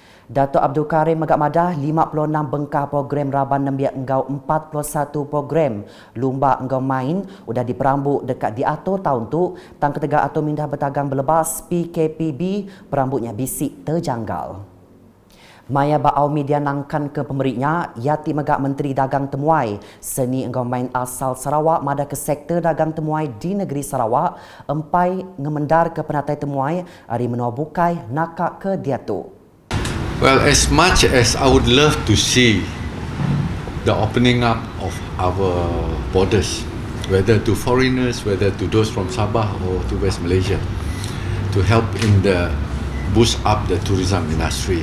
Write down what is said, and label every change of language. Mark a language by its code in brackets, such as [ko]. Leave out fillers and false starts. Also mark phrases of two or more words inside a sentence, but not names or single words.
[iba] Datuk Abdul Karim Megat Madah 56 bengkah program Raban Nembiak Enggau 41 program Lumba Enggau Main udah diperambut dekat diatur tahun tu tang ketegak atau mindah bertagang berlebas PKPB perambutnya bisik terjanggal. Maya Ba'au media nangkan ke pemeriknya, Yati Megak Menteri Dagang Temuai, seni Enggau Main asal Sarawak mada ke sektor dagang temuai di negeri Sarawak, empai ngemendar ke penatai temuai, hari menua bukai nakak ke diatur. [en] Well, as much as I would love to see the opening up of our borders, whether to foreigners, whether to those from Sabah or to West Malaysia, to help in the boost up the tourism industry.